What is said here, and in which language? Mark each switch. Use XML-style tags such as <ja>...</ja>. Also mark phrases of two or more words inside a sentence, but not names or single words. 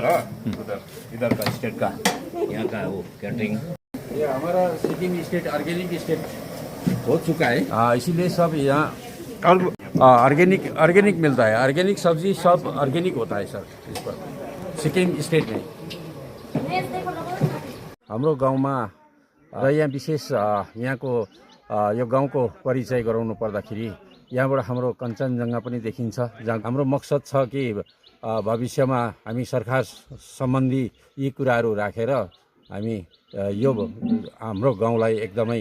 <hi>हाँ उधर, इधर का स्टेट का, यहाँ का वो कैटरिंग। ये हमारा सिक्किम स्टेट</hi> <en>organic state</en> <hi>हो चुका है। इसीलिए सब यहाँ ऑर्गेनिक मिलता है। ऑर्गेनिक सब्जी सब ऑर्गेनिक होता है सर इस पर सिक्किम स्टेट में।</hi> <ne>हाम्रो गाउँमा र यहाँ विशेष यहाँको यो गाउँको परिचय गराउनु पर्दाखेरि यहाँबाट हाम्रो कञ्चनजङ्घा पनि देखिन्छ, जहाँ हाम्रो मकसद छ कि भविष्यमा हामी सरकार सम्बन्धी यी कुराहरू राखेर हामी यो हाम्रो गाउँलाई एकदमै</ne>